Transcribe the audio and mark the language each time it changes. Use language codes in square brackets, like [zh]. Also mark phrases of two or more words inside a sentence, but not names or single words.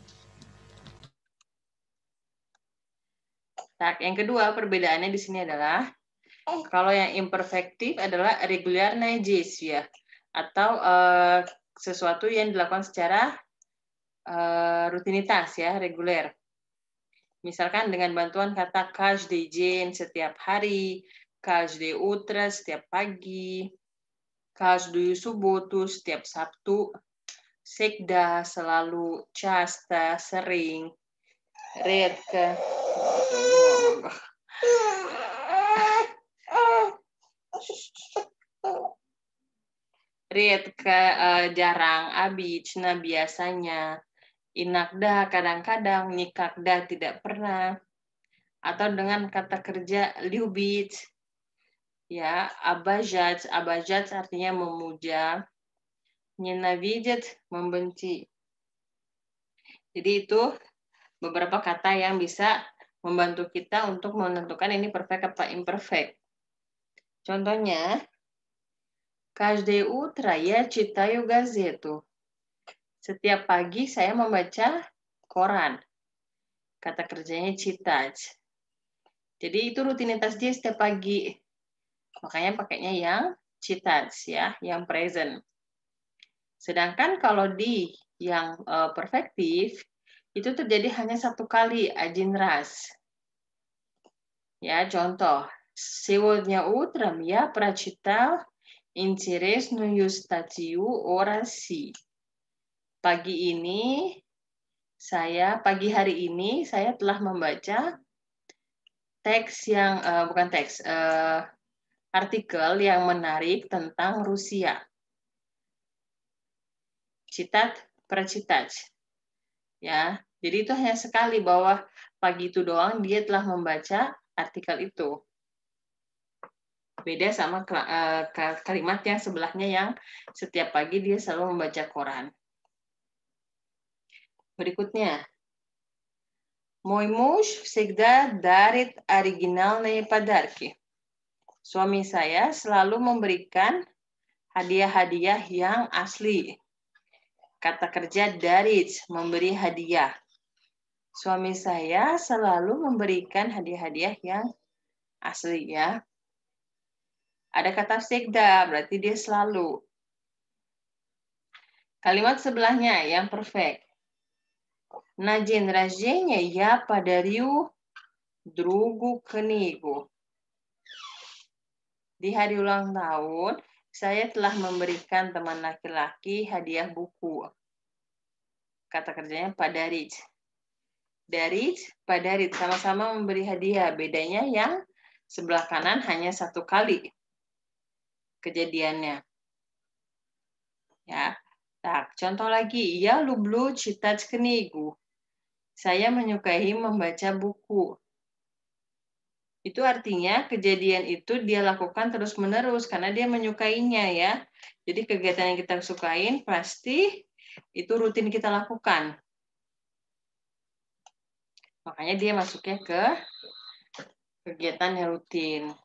[id] Nah, yang kedua perbedaannya di sini adalah kalau yang imperfektif adalah regular nages ya, atau sesuatu yang dilakukan secara rutinitas ya, reguler. Misalkan dengan bantuan kata [ru] каждый день [id] setiap hari, [ru] каждое утро [id] setiap pagi, [ru] каждую субботу [id] setiap Sabtu, всегда selalu, часто sering, [ru] редко. [id] Редко jarang, обычно biasanya, inakda kadang-kadang, никогда tidak pernah, atau dengan kata kerja любить, ya, обожать artinya memuja, ненавидеть membenci. Jadi itu beberapa kata yang bisa membantu kita untuk menentukan ini perfect apa imperfect. Contohnya, [ru] каждое утро я читаю газету. [id] Setiap pagi saya membaca koran. Kata kerjanya читать. Jadi itu rutinitas dia setiap pagi. Makanya pakainya yang читать ya, yang present. Sedangkan kalau di yang perfektif itu terjadi hanya satu kali, [ru] один раз. [id] Ya, contoh. [ru] Сегодня утром я прочитал интересную статью о России. [id] Pagi hari ini saya telah membaca artikel yang menarik tentang Rusia. [ru] Citat прочитать. [id] Ya, jadi itu hanya sekali bahwa pagi itu doang dia telah membaca artikel itu. Beda sama kalimat yang sebelahnya yang setiap pagi dia selalu membaca koran. Berikutnya, [ru] мой муж всегда дарит оригинальные подарки. [id] Suami saya selalu memberikan hadiah-hadiah yang asli. Kata kerja дарить, memberi hadiah. Suami saya selalu memberikan hadiah-hadiah yang asli ya. Ada kata всегда, berarti dia selalu. Kalimat sebelahnya yang perfect. [ru] На день рождения я подарю другу книгу. [id] Di hari ulang tahun, saya telah memberikan teman laki-laki hadiah buku. Kata kerjanya [ru] подарить. Дарить, подарить, [id] sama-sama memberi hadiah. Bedanya yang sebelah kanan hanya satu kali kejadiannya. Ya. Nah, contoh lagi, [ru] я люблю читать книгу. [id] Saya menyukai membaca buku. Itu artinya kejadian itu dia lakukan terus-menerus karena dia menyukainya ya. Jadi kegiatan yang kita sukain pasti itu rutin kita lakukan. Makanya dia masuknya ke kegiatan yang rutin.